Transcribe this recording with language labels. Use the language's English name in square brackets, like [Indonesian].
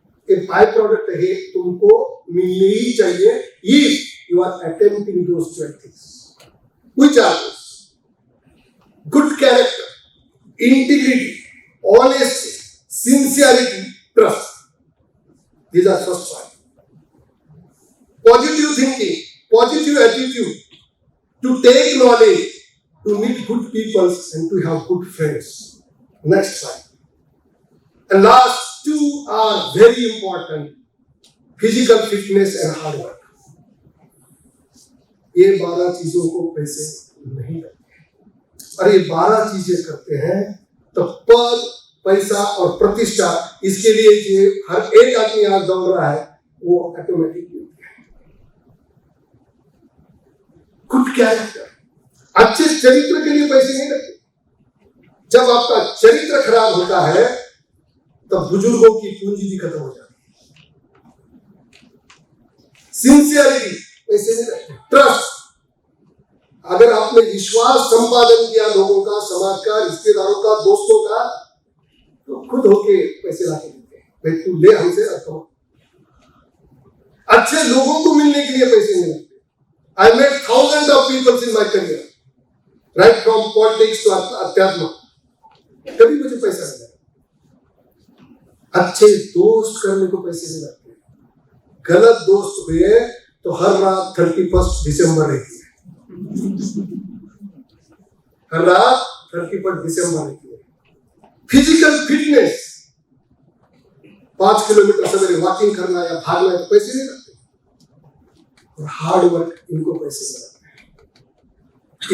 [Hindi] ये by product है, तुमको मिलनी ही चाहिए [English] If you are attempting those 12 things, which are good character, integrity, honesty, sincerity, trust. These are first one. Positive thinking, positive attitude, to take knowledge, to meet good people and to have good friends. Next slide. And last 2 are very important: physical fitness and hard work. [Hindi] ये 12 चीजों को पैसे नहीं लगते, और ये 12 चीजें करते हैं तो पद, पैसा और प्रतिष्ठा, इसके लिए जो हर एक आदमी आज दौड़ रहा है वो ऑटोमेटिक मिलती है। गुड कैरेक्टर, अच्छे चरित्र के लिए पैसे नहीं लगते। जब आपका चरित्र खराब होता है तब बुजुर्गों की पूंजी भी खत्म हो जाती है। सिंसियरिटी पैसे नहीं रखते, ट्रस्ट। अगर आपने विश्वास संपादन किया लोगों का, समाज का, रिश्तेदारों का, दोस्तों का, तो खुद होके पैसे लाके देते हैं, भाई तू ले हमसे रखो। अच्छे लोगों को मिलने के लिए पैसे नहीं लगते। [English] I met thousands of people in my career, right from politics to अध्यात्म, [Hindi] कभी मुझे पैसा नहीं लगा। अच्छे दोस्त करने को पैसे नहीं लगते। गलत दोस्त हुए तो हर रात 31 दिसंबर रहती है, हर रात 31 दिसंबर रहती है। फिजिकल फिटनेस, 5 किलोमीटर सवेरे वॉकिंग करना या भागना है तो पैसे नहीं लगते, और हार्ड वर्क इनको पैसे नहीं लगते।